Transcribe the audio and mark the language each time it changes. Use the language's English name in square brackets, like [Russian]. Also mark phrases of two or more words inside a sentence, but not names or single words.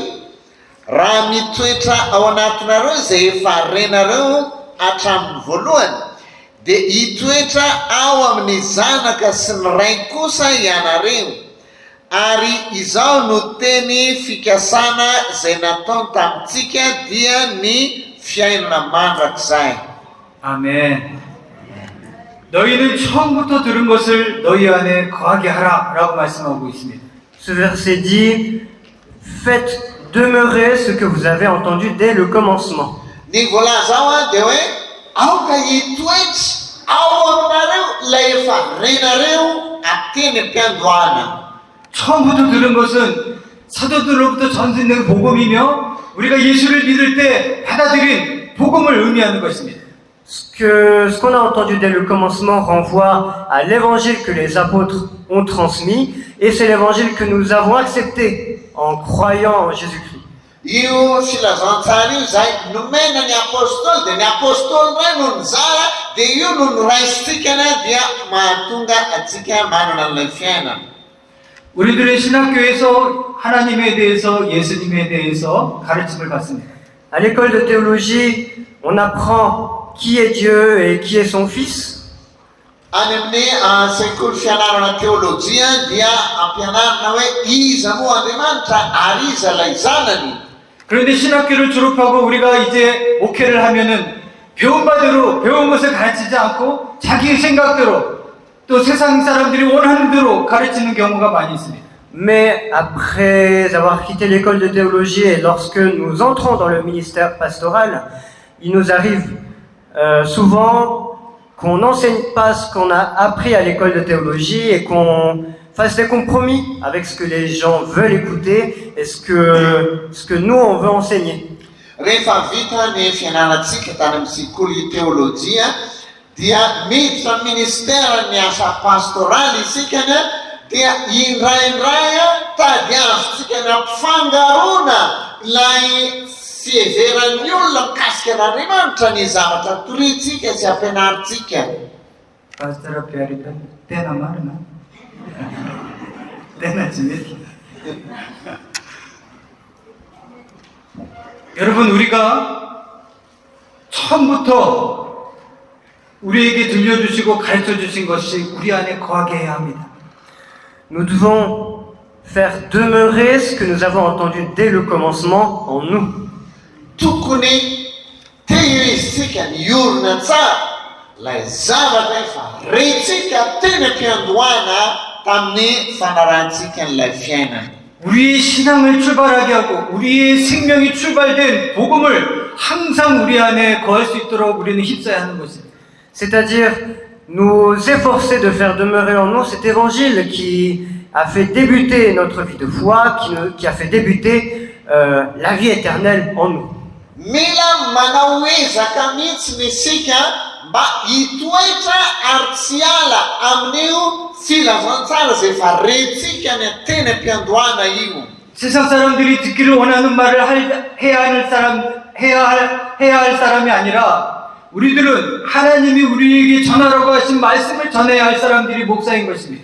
[Malagasy] Raha mitoetra ao anatinareo izay efa renareo hatramin'ny voalohany, dia hitoetra ao amin'ny zanaka sy ny ray kosa ianareo. Ary izao no teny fikasana izay natao tamintsika dia ny fiainana mandrakizay. [Korean] 아멘. 너희는 처음부터 들은 것을 너희 안에 거하게 하라라고 말씀하고 있습니다. [French] Ce verset dit, faites demeurer ce que vous avez entendu dès le commencement. [Malagasy] Ny voalaza ao a dia hoe aoka hitoetra ao aminareo ilay efa renareo ateny am-piandohana. [Korean] 처음부터 들은 것은 사도들로부터 전해진 복음이며 우리가 예수를 믿을 때 받아들인 복음을 의미하는 것입니다. [French] Ce qu'on a entendu dès le commencement renvoie à l'évangile que les apôtres ont transmis, et c'est l'évangile que nous avons accepté en croyant en Jésus-Christ. [Malagasy] Io filazantsara io zay nomena ny apôstôly, dia ny apôstôly ray no nizara, dia io no noraisitsika dia mahatonga atsika manana an'ilay fiainana. [Korean] 우리들의 신학교에서 하나님에 대해서 예수님에 대해서 가르침을 받습니다. [French] À l'école de théologie, on apprend qui est Dieu et qui est son Fils. [Malagasy] Any amin'ny sekoly fianarana teolojia dia ampianarina hoe iza moa Andriamanitra ary iza ilay zanany. [Korean] 그런데 신학교를 졸업하고 우리가 이제 목회를 하면은 배운 바대로 배운 것을 가르치지 않고 자기 생각대로 또 세상 사람들이 원하는 대로 가르치는 경우가 많이 있습니다. [French] Mais après avoir quitté l'école de théologie et lorsque nous entrons dans le ministère pastoral, il nous arrive souvent qu'on n'enseigne pas ce qu'on a appris à l'école de théologie et qu'on fasse des compromis avec ce que les gens veulent écouter et ce que nous on veut enseigner. [Malagasy] Rehefa vita ny fianaratsika tany amin'ny sekoly teolojia dia miditra ministera ny asa pastoraly isika dia indraindray tady azotsika ny ampifangarona ilay fiheveran'ny olona mikasika an'Andriamanitra ny zavatra toritsika sy ampianaritsika. Pastor Piarita, tena marina. [Korean] tena 재밌다. 여러분, 우리가 처음부터 우리에게 들려주시고 가르쳐주신 것이 우리 안에 거하게 해야 합니다. [French] Nous devons faire demeurer ce que nous avons entendu dès le commencement en nous. [Malagasy] Tokony tehirizitsika ny orina tsara ilay zavatra efa rentsika teny am-piandohana tamin'ny fanarantsika n'ilay fiainana. [Korean] 우리의 신앙을 출발하게 하고 우리의 생명이 출발된 복음을 항상 우리 안에 거할 수 있도록 우리는 힘써야 하는 것입니다. [French] C'est-à-dire nous efforcer de faire demeurer en nous cet évangile qui a fait débuter notre vie de foi, qui a fait débuter la vie éternelle en nous. [Malagasy] Mila manao ezaka mihitsy isika mba hitoetra ary tsy ala amin'io filazantsara izay efa rentsika ny teny am-piandohana io. [Korean] 세상 사람들이 듣기를 원하는 말을 해야 할 사람이 아니라 우리들은 하나님이 우리에게 전하라고 하신 말씀을 전해야 할 사람들이 목사인 것입니다.